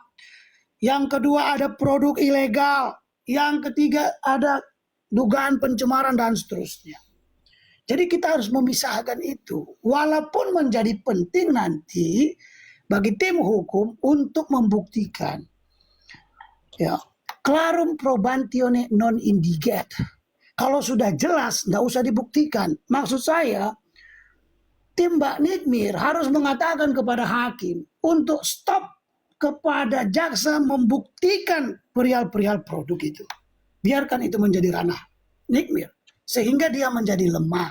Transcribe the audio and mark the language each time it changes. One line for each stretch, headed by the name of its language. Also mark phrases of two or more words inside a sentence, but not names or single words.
Indonesian: Yang kedua ada produk ilegal. Yang ketiga ada dugaan pencemaran dan seterusnya. Jadi kita harus memisahkan itu. Walaupun menjadi penting nanti bagi tim hukum untuk membuktikan. Ya,
Latin: clarum probatione non indiget.
Indonesian: Kalau sudah jelas, nggak usah dibuktikan. Maksud saya, tim Mbak Nick Mir harus mengatakan kepada hakim untuk stop kepada jaksa membuktikan perihal-perihal produk itu. Biarkan itu menjadi ranah Nick Mir. Sehingga dia menjadi lemah.